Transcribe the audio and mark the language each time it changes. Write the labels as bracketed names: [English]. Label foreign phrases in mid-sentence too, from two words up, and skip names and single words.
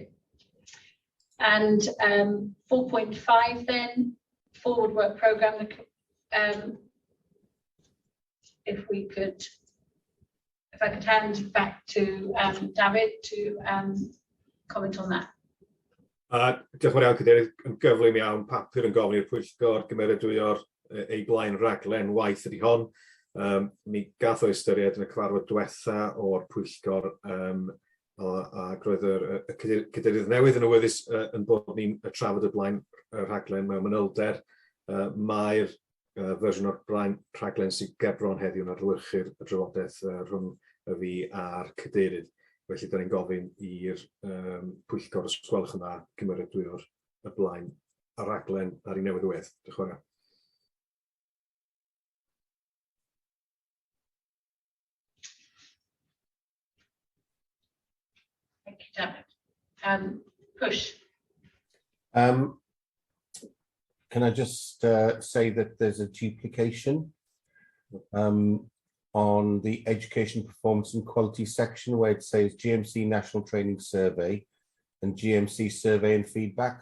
[English] And 4.5 then, forward work programme. If I could hand back to David to comment on that. [Welsh] Diolch yn fawr iawn, Cadeirydd. Yn gyflym iawn, papur yn gofyn i'r pwyllgor gymeradwyo'r ei blaen raglen waith ydi hon. Mi gath o ystyried yn y cyfarfod diwetha o'r pwyllgor ac roedd y cadeirydd newydd yn awyddus yn bod ni'n trafod y blaen rhaglen mewn manylder. Mae'r fersiwn o'r blaen rhaglen sy'n gebron heddiw yn adlewyrchu'r drafodaeth rhwng y fi a'r cadeirydd. Felly, da ni'n gofyn i'r pwyllgor os gwelwch yn dda gymeradwyo'r y blaen a raglen ar ei newyddwedd. Diolch yn fawr. [English] Thank you, David. Push. Can I just say that there's a duplication on the Education Performance and Quality section where it says GMC National Training Survey and GMC Survey and Feedback.